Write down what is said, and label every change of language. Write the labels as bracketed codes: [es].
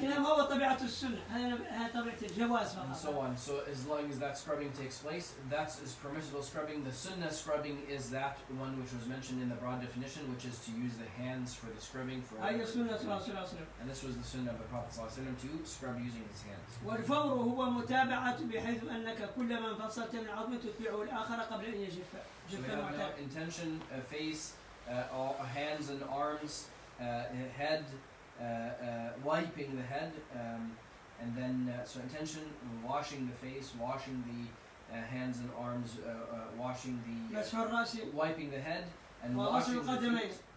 [en] And so on. So as long as that scrubbing takes place, that is permissible scrubbing. The sunnah scrubbing is that one which was mentioned in the broad definition, which is to use the hands for the scrubbing. And this was the sunnah of the Prophet ﷺ, to scrub using his hands. [ar] والفور هو متابعة بحيث أنك كلما انفصلت من عظم تتبعه الآخر قبل أن يجف. [en] So we have no intention, face, hands and arms, head, wiping the head, and then so intention, washing the face, washing the hands and arms, washing the wiping the head, and washing the feet.